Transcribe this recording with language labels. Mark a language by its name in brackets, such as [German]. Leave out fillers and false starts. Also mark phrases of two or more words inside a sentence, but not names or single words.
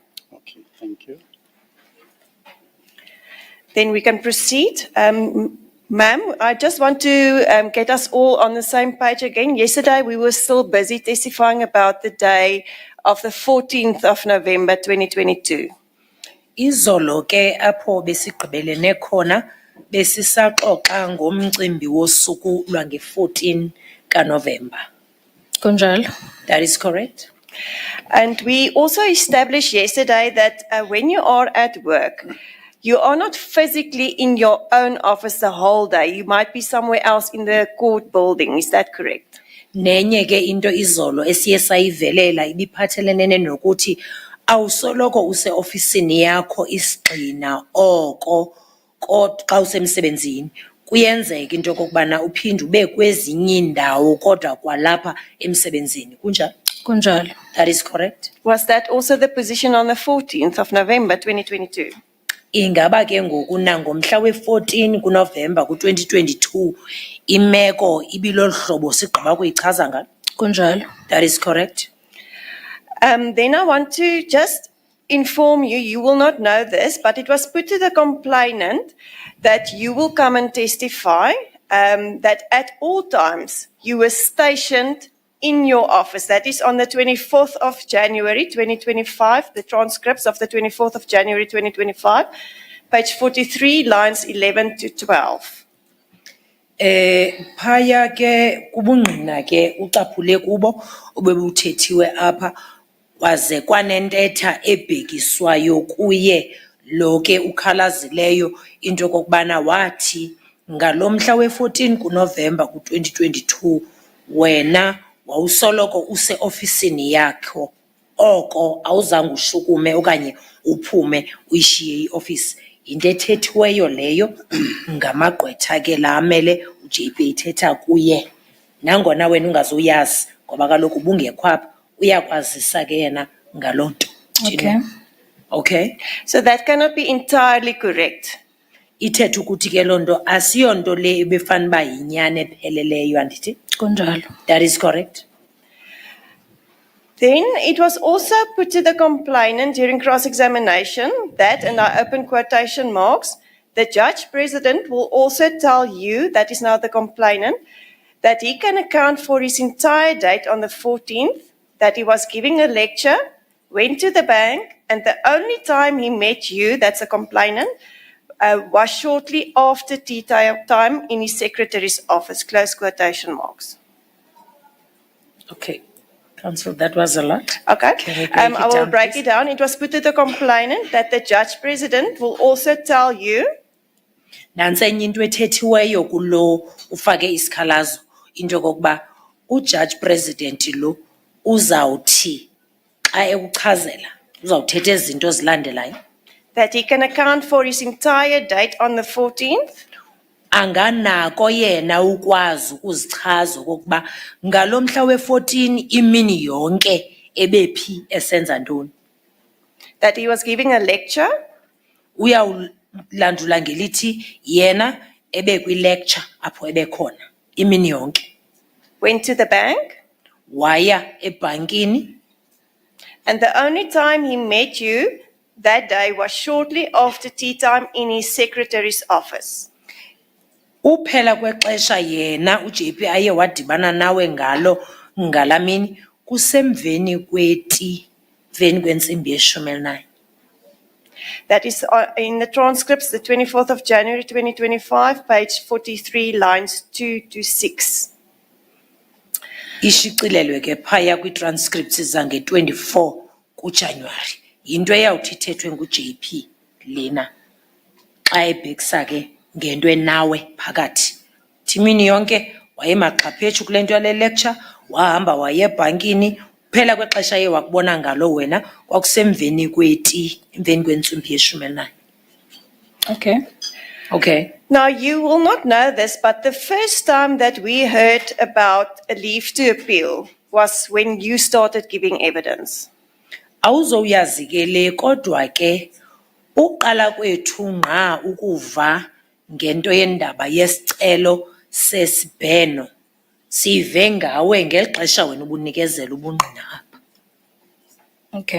[English] Okay, thank you. Then we can proceed. Ma'am, I just want to get us all on the same page again. Yesterday, we were still busy testifying about the day of the 14th of November, 2022. [Xhosa] Izolo ke apho besigqibelene khona besisaxoxa ngomcimbi wosuku lwange-14 kaNovember. Kunjalo. [English] That is correct. And we also established yesterday that when you are at work, you are not physically in your own office the whole day. You might be somewhere else in the court building. Is that correct? [Xhosa] Nenye ke into izolo esiye sayivelela ibiphathelene nokuthi awusoloko use ofisini yakho isigxina oko xa usemsebenzini. Kuyenzeka into kokubana uphinde ube kwezinye indawo kodwa kwalapha emsebenzini. Kunjalo? Kunjalo. [English] That is correct. Was that also the position on the 14th of November, 2022? [Xhosa] Ingaba ke ngoku nangomhla we-14 kuNovember ku-2022 imeko ibilolu hlobo sigqiba kuyichaza ngalo. Kunjalo. [English] That is correct. Then I want to just inform you, you will not know this, but it was put to the complainant that you will come and testify that at all times you were stationed in your office. That is on the 24th of January 2025, the transcripts of the 24th of January 2025, page 43, lines 11 to 12. [Xhosa] Phaya ke kubungqina ke ucaphule kubo obebuthethiwe apha waze kwanentetha ebhekiswayo kuye lo ke ukhalazileyo into kokubana wathi ngalomhla we-14 kuNovember ku-2022 wena wawusoloko use ofisini yakho oko awuzange ushukume okanye uphume uyishiye ioffice. Into ethethiweyo leyo ngamagqwetha ke la amele uJP ithetha kuye nangona wena ungazuyazi ngoba kaloku ubungekho apha uyakwazisa ke yena ngaloo nto. [English] Okay. Okay. So that cannot be entirely correct. [Xhosa] Ithetha ukuthi ke loo nto asiyonto le ebefana uba yinyani epheleleyo andithi. Kunjalo. [English] That is correct. Then it was also put to the complainant during cross-examination that, and I open quotation marks, the Judge President will also tell you, that is now the complainant, that he can account for his entire date on the 14th, that he was giving a lecture, went to the bank, and the only time he met you, that's a complainant, was shortly after tea time in his secretary's office, close quotation marks. Okay. Counsel, that was a lot. Okay. I will break please? it down. It was put to the complainant that the Judge President will also tell you. [Xhosa] Nansenye into ethethiweyo kulo ufake isikhalazo into kokuba uJudge President lo uzawuthi xa ekuchazela uzawuthetha izinto ezilandelayo. [English] That he can account for his entire date on the 14th. [Xhosa] Anganako yena ukwazi ukuzichaza kokuba ngalomhla we-14 imini yonke ebephi esenza ntoni. [English] That he was giving a lecture. [Xhosa] Uyawulandula ngelithi yena ebe kwi-lecture apho ebekhona imini yonke. [English] Went to the bank. [Xhosa] Waya ebhankini. [English] And the only time he met you that day was shortly after tea time in his secretary's office. [Xhosa] Uphela kwexesha yena uJP aye wadibana nawe ngalo ngalamini kusemveni kweti veni kwentsimbi ye-19. [English] That is in the transcripts, the 24th of January 2025, page 43, lines 2 to 6. [Xhosa] Ishicilelwe ke phaya kwi-transcripts zange 24 kuJanuary. Into eyawuthi ithethwe ngu-JP lena xa ebhekisa ke ngento enawe phakathi. Thimini yonke wayemaxhaphetshu kule nto yale lecture, wahamba waye ebhankini, kuphela kwexesha ye wakubona ngalo wena kwakusemveni kweti, emveni kwentsimbi ye-19. [English] Okay. Okay. Now, you will not know this, but the first time that we heard about a leave to appeal was when you started giving evidence. [Xhosa] Awuzowuyazi ke le kodwa ke uqala kwethu nqa ukuva ngento yendaba yesicelo sesibheno sive ngawe ngeli xesha wena ubunikezela ubungqina apha. [English] Okay.